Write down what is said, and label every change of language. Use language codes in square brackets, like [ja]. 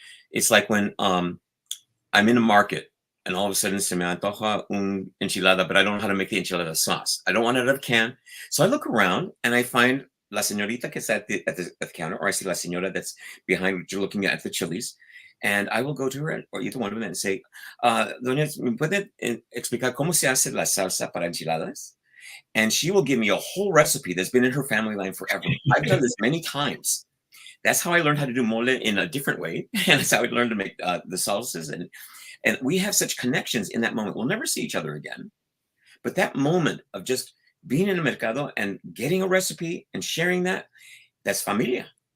[en] It's like when I'm in a market and all of a sudden [es] se me antoja un enchilada, [en] but I don't know how to make the enchilada sauce. I don't want it out of a can. So I look around and I find [es] la señorita que está [en] at the counter, or I see [es] la señora [en] that's behind, you're looking at the chilies. And I will go to her or either one of them and say, [es] Doña, ¿me puede explicar cómo se hace la salsa para enchiladas? [en] And she will give me a whole recipe that's been in her family line forever. I've done this many times. That's how I learned how to do mole in a different way. And that's how I learned to make the salsas. And we have such connections in that moment. We'll never see each other again. But that moment of just being in a mercado and getting a recipe and sharing that's familia.